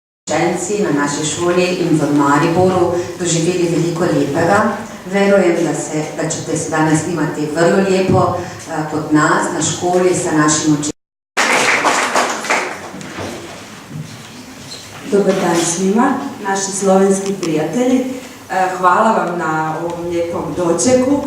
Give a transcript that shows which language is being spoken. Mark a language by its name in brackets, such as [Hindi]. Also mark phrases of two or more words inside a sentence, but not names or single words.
[Slovenian] učenci na naši šoli in v Mariboru doživeli veliko lepega. [Croatian] Verujem, da ćete se danas imati vrlo lijepo kod nas na školi sa našim učenicima. Dobar dan svima, naši slovenski prijatelji. Hvala vam na ovom lijepom dočeku.